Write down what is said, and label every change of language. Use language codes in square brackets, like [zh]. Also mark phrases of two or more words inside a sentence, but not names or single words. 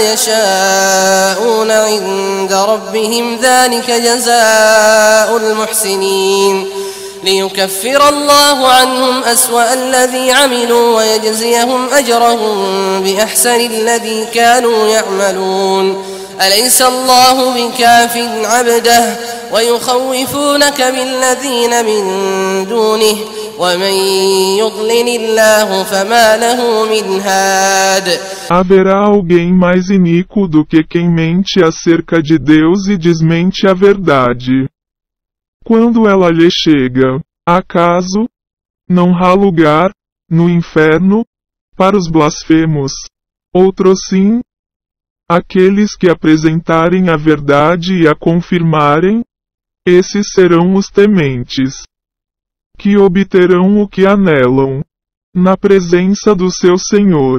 [ar] يشاءون عند ربهم ذلك جزاء المحسنين ليكفر الله عنهم أسوأ الذي عملوا ويجزيهم أجرهم بأحسن الذي كانوا يعملون أليس الله بكاف عبده ويخوفونك بالذين من دونه ومن يضلل الله فما له من هاد. [pt] Haverá alguém mais iníquo do que quem mente acerca de Deus e desmente a verdade. Quando ela lhe chega, acaso não há lugar, no inferno, para os blasfemos? Outro sim, aqueles que apresentarem a verdade e a confirmarem, esses serão os tementes, que obterão o que anelam, na presença do seu Senhor.